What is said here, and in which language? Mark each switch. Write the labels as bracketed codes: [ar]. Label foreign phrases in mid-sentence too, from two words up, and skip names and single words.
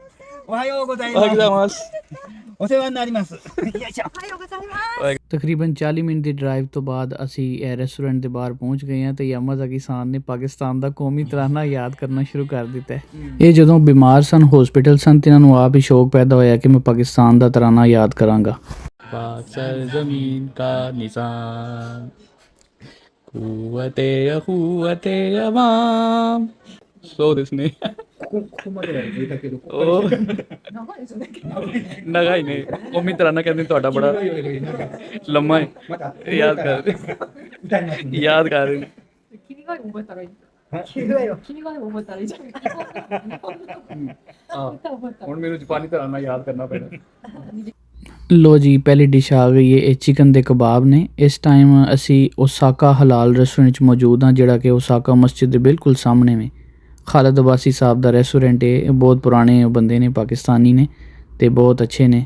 [pa] ਤਕਰੀਬਨ 40 ਮਿੰਟ ਦੀ ਡਰਾਈਵ ਤੋਂ ਬਾਅਦ ਅਸੀਂ ਇਹ ਰੈਸਟੋਰੈਂਟ ਦੇ ਬਾਹਰ ਪਹੁੰਚ ਗਏ ਹਾਂ ਤੇ ਯਾਮਾਜ਼ਾਕੀ ਸਾਨ ਨੇ ਪਾਕਿਸਤਾਨ ਦਾ ਕੌਮੀ ਤਰਾਨਾ ਯਾਦ ਕਰਨਾ ਸ਼ੁਰੂ ਕਰ ਦਿੱਤਾ ਹੈ। ਇਹ ਜਦੋਂ ਬਿਮਾਰ ਸਨ, ਹਸਪੀਟਲ ਸਨ, ਤੇ ਇਹਨਾਂ ਨੂੰ ਆਪ ਹੀ ਸ਼ੌਕ ਪੈਦਾ ਹੋਇਆ ਕਿ ਮੈਂ ਪਾਕਿਸਤਾਨ ਦਾ ਤਰਾਨਾ ਯਾਦ ਕਰਾਂਗਾ। [ur] پاک سرزمین کا نظام قوتِ اخوتِ عوام [ja] そうですね。長いね。 [pa] ਕੌਮੀ ਤਰਾਨਾ ਕਹਿੰਦੇ ਤੁਹਾਡਾ ਬੜਾ ਲੰਮਾ ਹੈ। ਯਾਦ ਕਰ ਰਹੇ ਨੇ। [ja] 君が覚えたらいい。君が覚えたらいいじゃん。 [pa] ਹੁਣ ਮੈਨੂੰ ਜਾਪਾਨੀ ਤਰਾਨਾ ਯਾਦ ਕਰਨਾ ਪੈਣਾ। ਲੋ ਜੀ, ਪਹਿਲੀ ਡਿਸ਼ ਆ ਗਈ ਹੈ। ਇਹ ਚਿਕਨ ਦੇ ਕਬਾਬ ਨੇ। ਇਸ ਟਾਈਮ ਅਸੀਂ ਓਸਾਕਾ ਹਲਾਲ ਰੈਸਟੋਰੈਂਟ 'ਚ ਮੌਜੂਦ ਹਾਂ, ਜਿਹੜਾ ਕਿ ਓਸਾਕਾ ਮਸਜਿਦ ਦੇ ਬਿਲਕੁਲ ਸਾਹਮਣੇ ਵੇ। ਖਾਲਿਦ ਅਬਾਸੀ ਸਾਹਿਬ ਦਾ ਰੈਸਟੋਰੈਂਟ ਹੈ। ਇਹ ਬਹੁਤ ਪੁਰਾਣੇ ਬੰਦੇ ਨੇ, ਪਾਕਿਸਤਾਨੀ ਨੇ ਅਤੇ ਬਹੁਤ ਅੱਛੇ ਨੇ।